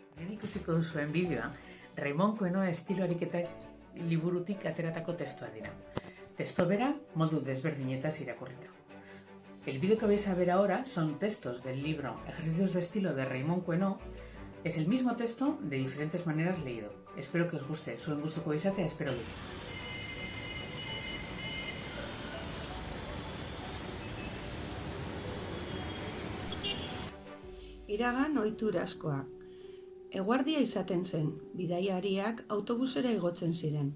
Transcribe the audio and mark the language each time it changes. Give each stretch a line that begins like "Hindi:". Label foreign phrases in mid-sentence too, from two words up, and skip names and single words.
Basque: hemen ikusiko duzuen bideoa, Raimon Queneau estilo ariketak liburutik ateratako testua dira. Testo bera modu desberdinetaz irakurrita.
Spanish: El vídeo que vais a ver ahora son textos del libro Ejercicios de estilo de Raimon Queneau. Es el mismo texto de diferentes maneras leído. Espero que os guste,
Basque: zuen gustuko izatea espero dut. Iragan ohitura askoak. Eguardia izaten zen, bidaiariak autobusera igotzen ziren.